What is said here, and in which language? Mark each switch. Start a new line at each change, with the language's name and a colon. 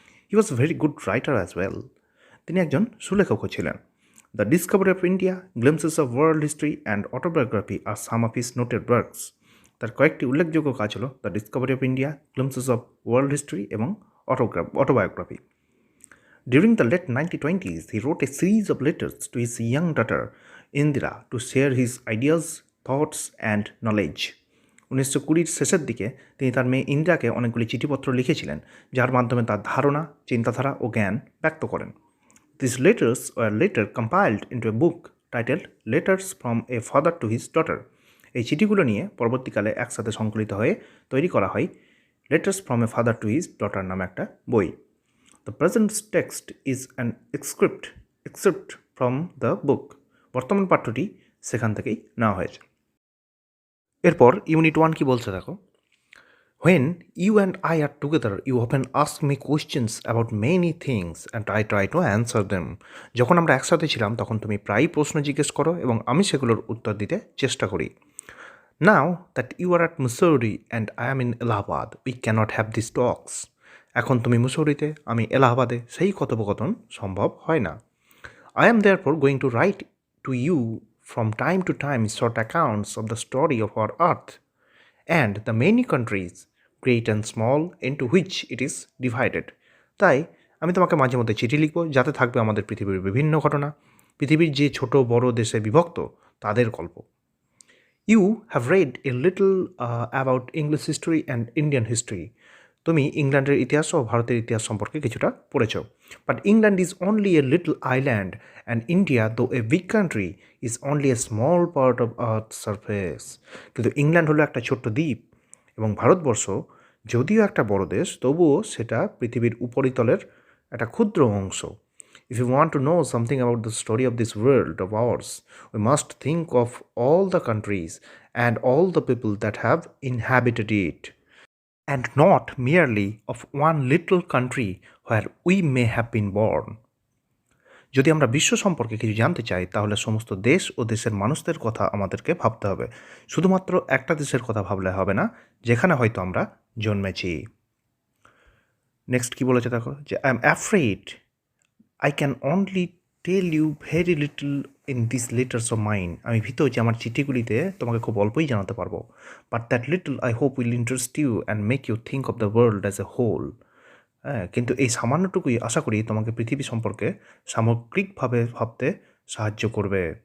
English: He was very good writer as well.
Bangla: তিনি একজন সুলেখকও ছিলেন।
English: The Discovery of India, Glimpses of World History and autobiography are some of his noted works.
Bangla: তার কয়েকটি উল্লেখযোগ্য কাজ হলো the Discovery of India, glimpses of world history এবং autobiography.
English: During the late 1920s, he wrote a series of letters to his young daughter Indira to share his ideas, thoughts and knowledge.
Bangla: 1920-র শেষের দিকে তিনি তার মেয়ে ইন্দিরাকে অনেকগুলি চিঠিপত্র লিখেছিলেন, যার মাধ্যমে তার ধারণা, চিন্তাধারা ও জ্ঞান ব্যক্ত করেন।
English: These letters were later compiled into a book titled Letters from a Father to His Daughter.
Bangla: এই চিঠিগুলো নিয়ে পরবর্তীকালে একসাথে সংকলিত হয়ে তৈরি করা হয় letters from a father to his daughter নামে একটা বই।
English: The present text is an except from the book.
Bangla: বর্তমান পাঠ্যটি সেখান থেকেই নেওয়া হয়েছে। এরপর ইউনিট 1 কি বলছে দেখো।
English: When you and I are together, you often ask me questions about many things and I try to answer them.
Bangla: যখন আমরা একসাথে ছিলাম তখন তুমি প্রায়ই প্রশ্ন জিজ্ঞেস করো এবং আমি সেগুলোর উত্তর দিতে চেষ্টা করি।
English: Now that you are at Mussoorie and I am in Allahabad, we cannot have these talks.
Bangla: এখন তুমি মুসৌরিতে, আমি এলাহাবাদে, সেই কথোপকথন সম্ভব হয় না।
English: I am therefore going to write to you from time to time short accounts of the story of our earth and the many countries, great and small, into which it is divided.
Bangla: তাই আমি তোমাকে মাঝে মধ্যে চিঠি লিখব, যাতে থাকবে আমাদের পৃথিবীর বিভিন্ন ঘটনা, পৃথিবীর যে ছোট বড় দেশে বিভক্ত তাদের গল্প।
English: You have read a little about English history and Indian history.
Bangla: তুমি ইংল্যান্ডের ইতিহাস ও ভারতের ইতিহাস সম্পর্কে কিছুটা পড়েছ।
English: But England is only a little island and India, though a big country, is only a small part of earth surface.
Bangla: কিন্তু ইংল্যান্ড হলো একটা ছোট্ট দ্বীপ এবং ভারতবর্ষ যদিও একটা বড় দেশ, তবুও সেটা পৃথিবীর উপরিতলের একটা ক্ষুদ্র অংশ।
English: If you want to know something about the story of this world of ours, we must think of all the countries and all the people that have inhabited it, and not merely of one little country where we may have been born.
Bangla: যদি আমরা বিশ্ব সম্পর্কে কিছু জানতে চাই, তাহলে সমস্ত দেশ ও দেশের মানুষদের কথা আমাদেরকে ভাবতে হবে। শুধুমাত্র একটা দেশের কথা ভাবলে হবে না, যেখানে হয়তো আমরা জন্মেছি।
English: next
Bangla: কি বলেছে দেখো, যে
English: I am afraid I can only tell you very little in these letters of mine.
Bangla: আমি ভীত যে আমার চিঠিগুলিতে তোমাকে খুব অল্পই জানাতে পারবো।
English: But that little I hope will interest you and make you think of the world as a whole.
Bangla: হ্যাঁ, কিন্তু এই সামান্যটুকুই আশা করি তোমাকে পৃথিবী সম্পর্কে সামগ্রিকভাবে ভাবতে সাহায্য করবে।